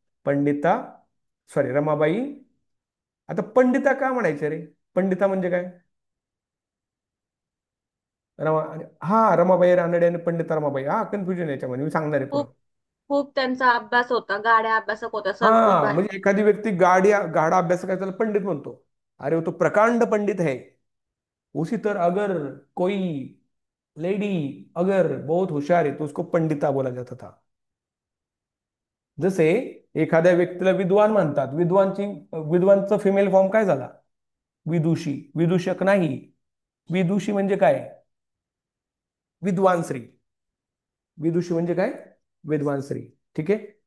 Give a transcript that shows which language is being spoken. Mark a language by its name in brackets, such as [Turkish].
[Marathi] Pandita, sorry, Ramabai. आता पंडिता का म्हणायचे रे? पंडिता म्हणजे काय? रमा, हा, रमाबाई रानडे आणि पंडिता रमाबाई. हा, कन्फ्युजन याच्यामध्ये मी सांगणार आहे पुढं. खूप खूप त्यांचा अभ्यास होता, गाड्या अभ्यासक होत्या, संस्कृत हा, भाषा. म्हणजे एखादी व्यक्ती गाढा अभ्यास करायचा त्याला पंडित म्हणतो. [Hindi] अरे वो तो प्रकांड पंडित है. उसी तरह अगर कोई लेडी अगर बहुत होशियार है तो उसको पंडिता बोला जाता था. [Marathi] जसे एखाद्या व्यक्तीला विद्वान म्हणतात. विद्वानचं फिमेल फॉर्म काय झाला? विदुषी. विदूषक नाही. विदुषी म्हणजे काय? विद्वान स्त्री. विदुषी म्हणजे काय? विद्वान स्त्री. ठीक आहे.